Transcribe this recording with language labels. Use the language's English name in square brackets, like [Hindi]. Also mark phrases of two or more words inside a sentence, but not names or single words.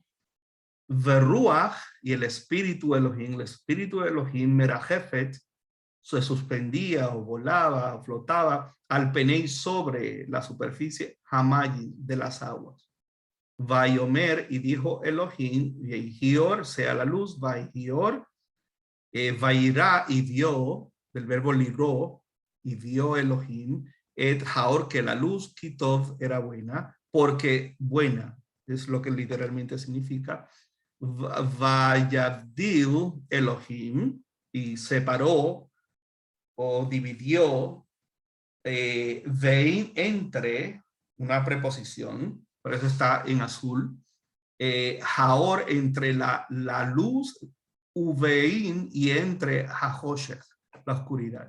[Spanish] Veruach, y el espíritu Elohim, merajefet, se suspendía o volaba o flotaba [Hebrew] על פני, [Spanish] sobre la superficie, hamayi, de las aguas. Vayomer, y dijo Elohim, Yehior, sea la luz, Vayior, Vayirá, y vio, del verbo liró, y vio Elohim, [Hebrew] את האור, [Spanish] que la luz, kitov, era buena, porque buena, es lo que literalmente significa. [Hebrew] ויבדל אלוהים, [Spanish] y separó o dividió, vein, entre, una preposición, por eso está en azul, haor, entre la luz, uvein, y entre hahoshech, la oscuridad.